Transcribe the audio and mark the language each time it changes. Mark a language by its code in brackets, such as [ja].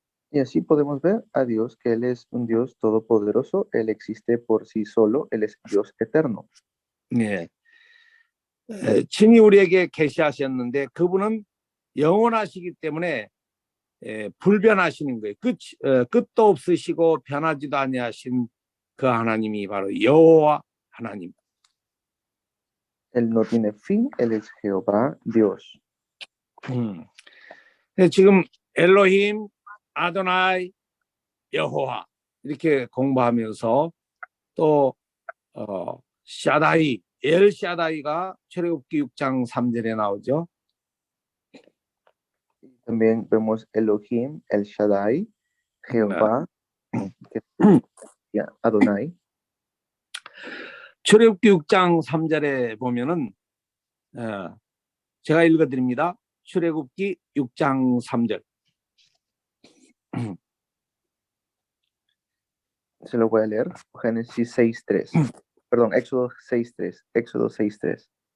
[es] Y así podemos ver a Dios, que Él es un Dios todopoderoso, Él existe por sí solo, Él es Dios eterno. [ko] 네. 친히 우리에게 계시하셨는데 그분은 영원하시기 때문에 불변하시는 거예요. 끝도 없으시고 변하지도 아니하신 그 하나님이 바로 여호와 하나님. [es] Él no tiene fin, Él es Jehová, Dios. [ko] 지금 엘로힘, 아도나이, 여호와 이렇게 공부하면서 또 샤다이, 엘 샤다이가 출애굽기 6장 3절에 나오죠. [es] También vemos Elohim, El Shaddai, Jehová, Adonai. [ko] 출애굽기 6장 3절에 보면은 제가 읽어드립니다. 출애굽기 6장 3절. [es] Se lo voy a leer. Génesis 6:3. Perdón, Éxodo 6:3. Éxodo 6:3.